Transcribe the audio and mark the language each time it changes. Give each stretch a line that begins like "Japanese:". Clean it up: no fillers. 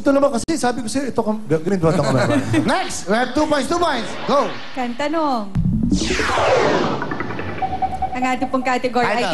Filipino: ito naman kasi, sabi ko sa'yo, ito, green dot ako.
English: Next, we have 2 points, 2 points. Go.
Filipino: Kantanong. Ang ating pong category ay